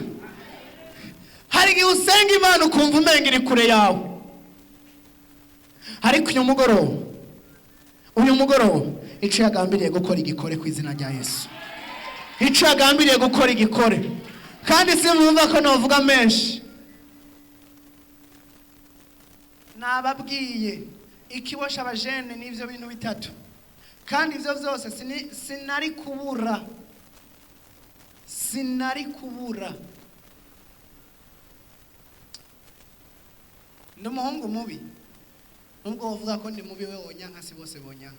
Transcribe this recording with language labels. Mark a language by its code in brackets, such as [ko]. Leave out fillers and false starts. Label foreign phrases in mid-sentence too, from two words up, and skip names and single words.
[rn] Hari igihe usenga Imana ukumva umenga iri kure yawe, ariko uyu mugoroba icyo yagambiriye gukora igikore ku izina rya Yesu. Icyo yagambiriye gukora igikore, kandi simwumva ko novuga menshi. Nababwiye ikibosha abajene n'ivyo bintu bitatu, kandi ivyo vyose sinari kubura. Ndi umuhungu mubi, nubwo bavuga ko ndi mubi, we wonyanka si bose bonyanka.